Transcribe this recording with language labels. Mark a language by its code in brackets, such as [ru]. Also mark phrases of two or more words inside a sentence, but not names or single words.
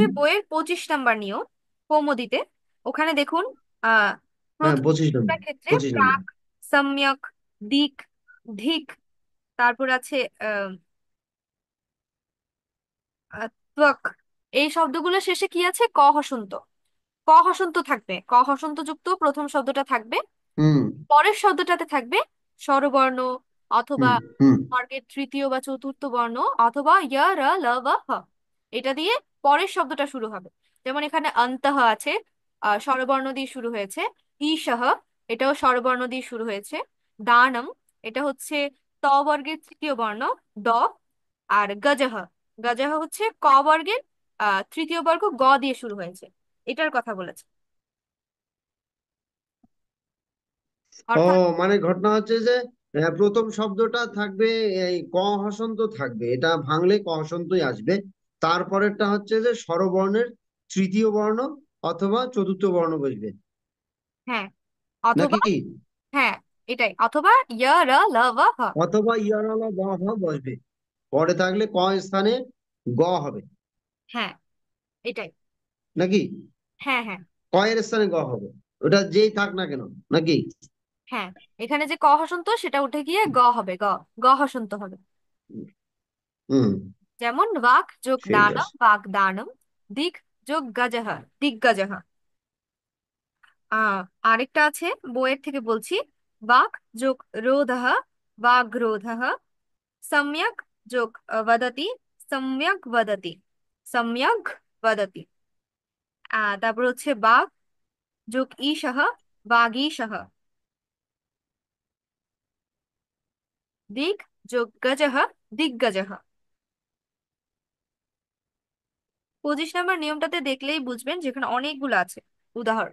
[bn] বইয়ের 25 নাম্বার নিয়ম, কৌমুদীতে। ওখানে দেখুন, আহ হ্যাঁ, প্রথম 25 নম্বর। ক্ষেত্রে 25 নম্বর। প্রাক, সম্যক, দিক, ধিক, তারপর আছে আহ আহ, ত্বক। এই শব্দগুলো শেষে কি আছে, ক হসন্ত। ক হসন্ত থাকবে, ক হসন্ত যুক্ত প্রথম শব্দটা থাকবে। হুম পরের শব্দটাতে থাকবে স্বরবর্ণ অথবা হুম হুম। বর্গের তৃতীয় বা চতুর্থ বর্ণ অথবা য়, র, ল, বা হ। এটা দিয়ে পরের শব্দটা শুরু হবে। যেমন এখানে অন্তঃ আছে, স্বরবর্ণ দিয়ে শুরু হয়েছে। ঈশঃ, এটাও স্বরবর্ণ দিয়ে শুরু হয়েছে। দানম, এটা হচ্ছে ত বর্গের তৃতীয় বর্ণ, দ। আর গজহ, গজহ হচ্ছে ক বর্গের তৃতীয় বর্গ, গ দিয়ে শুরু হয়েছে। এটার কথা বলেছে। ও অর্থাৎ মানে ঘটনা হচ্ছে যে প্রথম শব্দটা থাকবে, এই ক হসন্ত থাকবে, এটা ভাঙলে ক হসন্তই আসবে। তারপরেরটা হচ্ছে যে স্বরবর্ণের তৃতীয় বর্ণ অথবা চতুর্থ বর্ণ বসবে, হ্যাঁ, অথবা, নাকি? হ্যাঁ এটাই, অথবা ইয় র ল ব হ। অথবা ইয়ারলা ব হ বসবে, পরে থাকলে ক স্থানে গ হবে, হ্যাঁ এটাই। নাকি? হ্যাঁ হ্যাঁ। ক এর স্থানে গ হবে, ওটা যেই থাক না কেন, নাকি? হ্যাঁ, এখানে যে ক হসন্ত সেটা উঠে গিয়ে গ হবে, গ, গ হসন্ত হবে। হুম। যেমন বাক যোগ ঠিক দানম, আছে। বাক দানম। দিক যোগ গজহ, দিগ্গজহ। আরেকটা আছে, বইয়ের থেকে বলছি। বাক যোগ রোধহ, বাগ্রোধः। সম্যক যোগ বদতি, [sa] সম্যক বদতি, সম্যক বদতি। [bn] তারপর হচ্ছে বাক যোগ ঈশः, বাগীশः। দিক যোগ গজः, দিগ্গজः। 25 নম্বর নিয়মটাতে দেখলেই বুঝবেন, যেখানে অনেকগুলো আছে উদাহরণ।